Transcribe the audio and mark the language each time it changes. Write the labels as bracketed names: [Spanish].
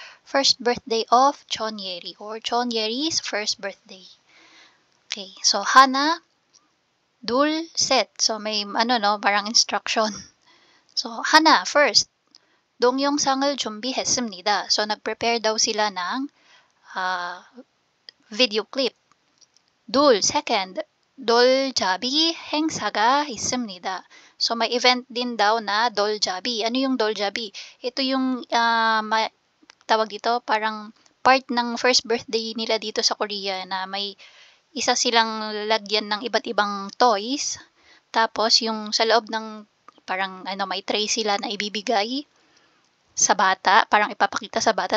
[English] First birthday of 전예리 or 전예리's first birthday. Okay. So, [Korean] 하나, 둘, 셋. [Filipino] So, may parang instruction. [English] So, [Korean] 하나, [English] first. [Korean] 동영상을 준비했습니다. [Filipino] So, nag-prepare daw sila ng video clip. [Korean] 둘, [English] second, [Korean] 돌잡이 행사가 있습니다. [Filipino] So, may event din daw na 돌잡이. Ano yung 돌잡이? Ito yung, tawag dito, parang part ng first birthday nila dito sa Korea na may isa silang lagyan ng iba't ibang toys. Tapos, yung sa loob ng, parang, may tray sila na ibibigay sa bata, parang ipapakita sa bata.